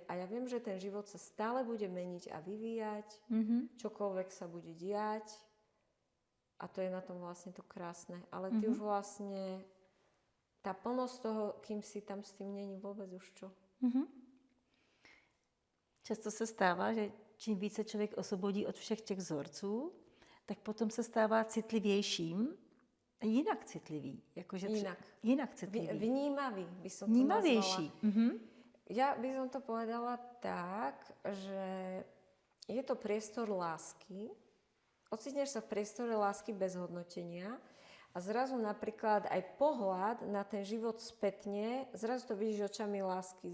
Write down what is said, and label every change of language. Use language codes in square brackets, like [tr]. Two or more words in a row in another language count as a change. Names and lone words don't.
[sk] A ja viem, že ten život sa stále bude meniť a vyvíjať. Čokoľvek sa bude diať. A to je na tom vlastne to krásne. Ale ty už vlastne, tá plnosť toho, kým si tam s tým není vôbec už čo. [cs] Často se stává, že čím více člověk osvobodí od všech těch vzorců, tak potom se stává citlivějším jinak citlivý. Jakože jinak citlivý. [sk] Vnímavý by som to [cs] Vnímavější. [sk] nazvala. Ja by som to povedala tak, že je to priestor lásky. Ocitneš sa v priestore lásky bez hodnotenia a zrazu napríklad aj pohľad na ten život spätne, zrazu to vidíš očami lásky.